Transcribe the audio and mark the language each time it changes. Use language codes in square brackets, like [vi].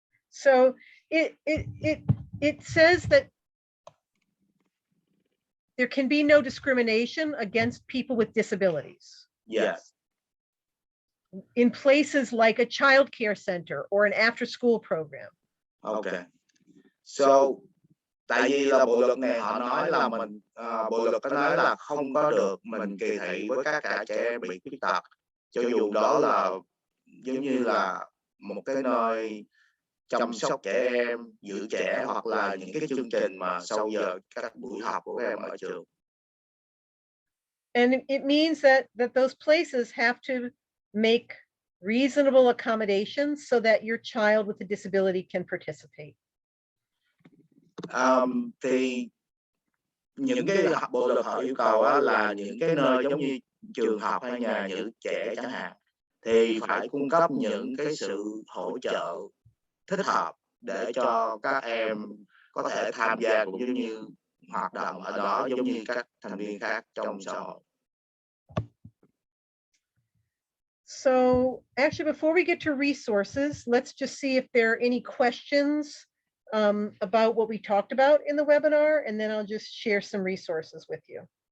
[en] So it says that there can be no discrimination against people with disabilities. Yes. In places like a child care center or an after school program. Okay. [vi] So tại vì là bộ luật này họ nói là bộ luật có nói là không có được mình kỳ thị với các trẻ em bị khuyết tật, cho dù đó là giống như là một cái nơi chăm sóc trẻ em, giữ trẻ, hoặc là những cái chương trình mà sau giờ các buổi học của các em ở trường. [en] And it means that those places have to make reasonable accommodations so that your child with a disability can participate. [vi] Thì những cái bộ luật họ yêu cầu là những cái nơi giống như trường học hay nhà giữ trẻ chẳng hạn, thì phải cung cấp những cái sự hỗ trợ thích hợp để cho các em có thể tham gia cũng giống như hoạt động ở đó giống như các thành viên khác trong xã hội. [en] So actually, before we get to resources, let's just see if there are any questions about what we talked about in the webinar, and then I'll just share some resources with you.